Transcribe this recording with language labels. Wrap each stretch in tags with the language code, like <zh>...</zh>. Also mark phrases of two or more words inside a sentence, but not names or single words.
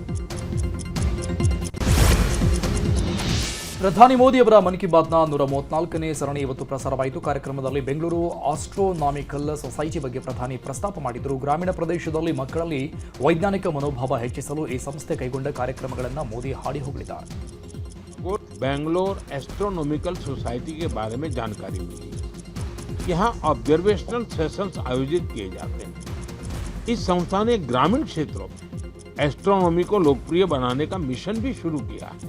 <kn>ಪ್ರಧಾನಿ ಮೋದಿ ಅವರ ಮನ್ ಕಿ ಬಾತ್ನ 134ನೇ ಸರಣಿ ಇವತ್ತು ಪ್ರಸಾರವಾಯಿತು. ಕಾರ್ಯಕ್ರಮದಲ್ಲಿ ಬೆಂಗಳೂರು ಆಸ್ಟ್ರೋನಾಮಿಕಲ್ ಸೊಸೈಟಿ ಬಗ್ಗೆ ಪ್ರಧಾನಿ ಪ್ರಸ್ತಾಪ ಮಾಡಿದರು. ಗ್ರಾಮೀಣ ಪ್ರದೇಶದಲ್ಲಿ ಮಕ್ಕಳಲ್ಲಿ ವೈಜ್ಞಾನಿಕ ಮನೋಭಾವ ಹೆಚ್ಚಿಸಲು ಈ ಸಂಸ್ಥೆ ಕೈಗೊಂಡ ಕಾರ್ಯಕ್ರಮಗಳನ್ನು ಮೋದಿ ಹಾಡಿ ಹೋಗಲಿದ್ದಾರೆ.</kn> <hi>बेंगलोर एस्ट्रोनॉमिकल सोसाइटी के बारे में जानकारी मिली। यहाँ</hi> <en>observational sessions</en> <hi>आयोजित किए जाते हैं। इस संस्था ने ग्रामीण क्षेत्रों में एस्ट्रोनॉमी को लोकप्रिय बनाने का मिशन भी शुरू किया है।</hi>